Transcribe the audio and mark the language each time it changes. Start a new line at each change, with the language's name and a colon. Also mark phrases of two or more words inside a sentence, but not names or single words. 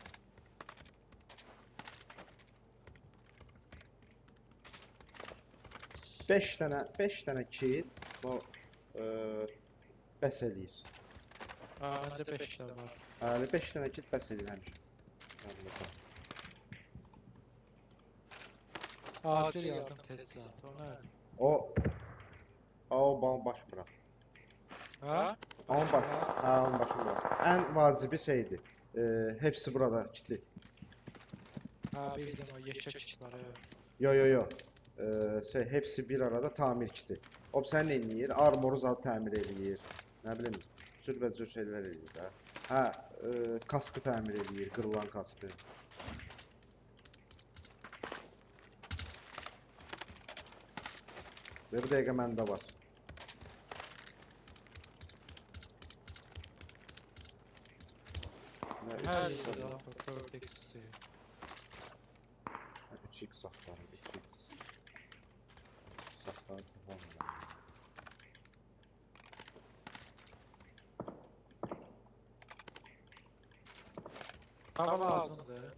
Azerbaijani: Beş dənə kit. Bu bəs eləyir.
Turkish: Bende 5 tane var.
Azerbaijani: Hələ 5 dənə kit bəs eləyir həmişə. Yadımda.
Turkish: Acil yardım teçhizatı, o ne? O bana baş bırak. Ha? Onun baş, ha, onun başını bırak. En vacibi şeydi. Hepsi burada kitli. Ha, bildim o yeşil kit var evet. Yo. Hepsi bir arada tamir kiti.
Azerbaijani: O sen ne eləyir? Armoru zat təmir eləyir. Nə bilim, cürbəcür şeylər eləyir də. Hə, kaskı təmir eləyir, qırılan kaskı. Və bu dəqiqə məndə var.
Turkish: Her yerde var, 4x.
Azerbaijani: 3x saxlarım, 3x. Saxlarım, tamam. Hava lazımdır.